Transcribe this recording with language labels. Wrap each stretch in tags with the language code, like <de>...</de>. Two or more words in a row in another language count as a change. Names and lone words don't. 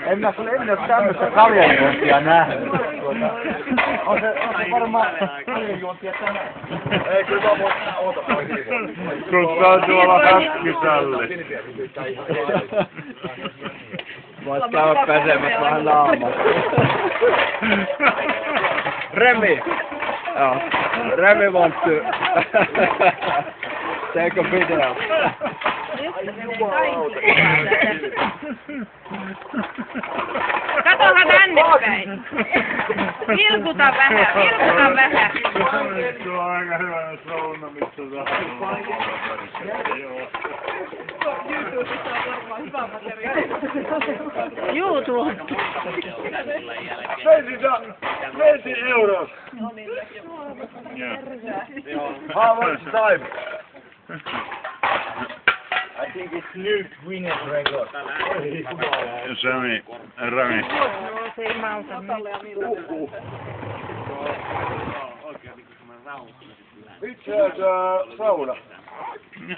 <fi>En ole tämmöistä kaljanjuontia nähnyt. On se varmaan kaljanjuontia tänään. Ei, kyllä mä oota pois. Kun sä on tuolla häkkisälle. Voit käydä pesemässä vähän naamaa. Remy! Joo.</fi> <en>Remy wants to take a video.</en> <fi>Katohan tänne päin. Vilkuta vähän, vilkuta vähän. Tuo on aika hyvä sauna, missä YouTube.</fi> <en>20 euros. How much time? I think it's new Guinness record. Rami.</en> <fi>No se ei mauta. Itse sauna.</fi>